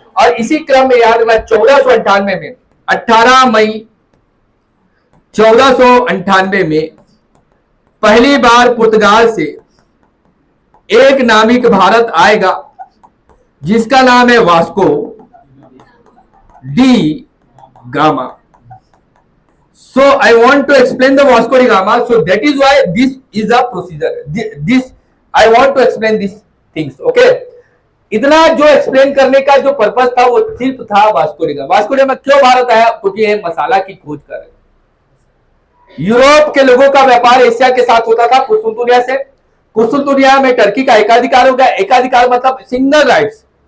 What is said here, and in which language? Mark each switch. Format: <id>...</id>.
<hi>और इसी क्रम में याद रखना 1498 में, 18 मई 1498 में पहली बार पुर्तगाल से एक नाविक भारत आएगा जिसका नाम है Vasco D gamma.</hi> <en>So I want to explain the Vasco da Gama. So that is why this is a procedure. This I want to explain these things. Okay?</en> <hi>इतना जो एक्सप्लेन करने का जो पर्पस था वो सिर्फ था Vasco D gamma. Vasco D gamma क्यों भारत आया? क्योंकि ये मसाला की खोज कर रहे। यूरोप के लोगों का व्यापार एशिया के साथ होता था कुस्तुनतुनिया से। कुस्तुनतुनिया में टर्की का एकाधिकार हो गया। एकाधिकार मतलब सिंगल राइट्स।</hi>